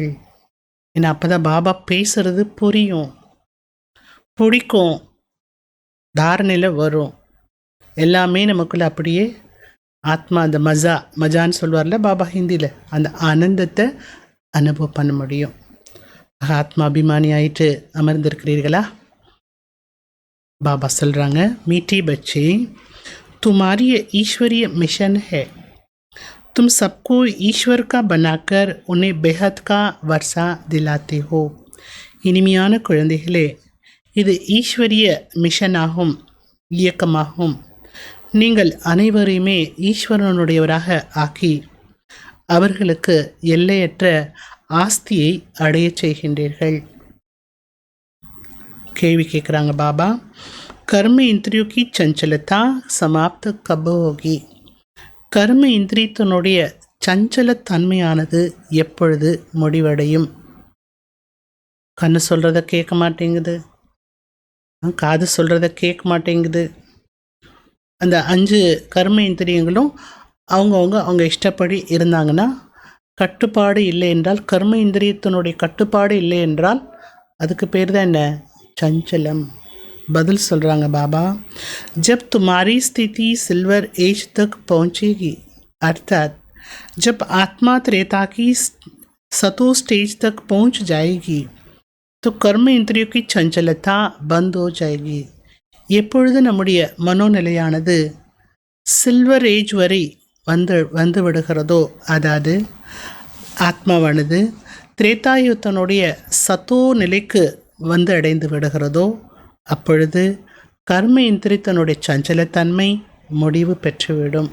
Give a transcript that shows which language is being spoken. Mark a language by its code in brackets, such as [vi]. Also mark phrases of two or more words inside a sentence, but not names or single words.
[ta] ஏன்னா அப்போ தான் பாபா பேசுகிறது புரியும், பிடிக்கும், தாரணையில் வரும். எல்லாமே நமக்குள்ளே அப்படியே ஆத்மா அந்த மஜான்னு சொல்வார்ல பாபா ஹிந்தியில், அந்த ஆனந்தத்தை அனுபவம் பண்ண முடியும். ஆத்மா அபிமானி ஆயிட்டு அமர்ந்திருக்கிறீர்களா? बाबा சொல்கிறாங்க, [hi] मीठे बच्चे तुम्हारी ईश्वरीय मिशन है, तुम सबको ईश्वर का बनाकर उन्हें बेहद का वर्षा दिलाते हो. [ta] இனிமையான குழந்தைகளே, இது ஈஸ்வரிய மிஷனாகும், இயக்கமாகும். நீங்கள் அனைவரையுமே ஈஸ்வரனுடையவராக ஆக்கி அவர்களுக்கு எல்லையற்ற ஆஸ்தியை அடையச் செய்கின்றீர்கள். கேள்வி கேட்குறாங்க பாபா, [hi] कर्म इंद्रियों की चंचलता समाप्त कब होगी? [ta] கர்ம இந்திரியத்தினுடைய சஞ்சலத்தன்மையானது எப்பொழுது முடிவடையும்? கண்ணு சொல்கிறத கேட்க மாட்டேங்குது, காது சொல்கிறத கேட்க மாட்டேங்குது. அந்த 5 கர்ம இந்திரியங்களும் அவங்க இஷ்டப்படி இருந்தாங்கன்னா, கட்டுப்பாடு இல்லை என்றால், கர்ம இந்திரியத்தினுடைய கட்டுப்பாடு இல்லை என்றால் அதுக்கு பேர் தான் என்ன? சஞ்சலம். பதில் சொல்கிறாங்க பாபா, [hi] जब तुम्हारी स्थिति [en] silver age [hi] तक पहुँचेगी, अर्थात जब आत्मा त्रेता की सतो स्टेज तक पहुँच जाएगी तो कर्म इंद्रियों की चंचलता बंद हो जाएगी. [ta] எப்பொழுது நம்முடைய மனோநிலையானது [en] silver age [ta] வரை வந்து விடுகிறதோ, அதாவது ஆத்மாவானது திரேதாயுத்தனுடைய சத்தோ நிலைக்கு வந்து அடைந்து விடுகிறதோ அப்பொழுது கர்ம இந்திரியத்தினுடைய சஞ்சலத்தன்மை முடிவு பெற்றுவிடும்.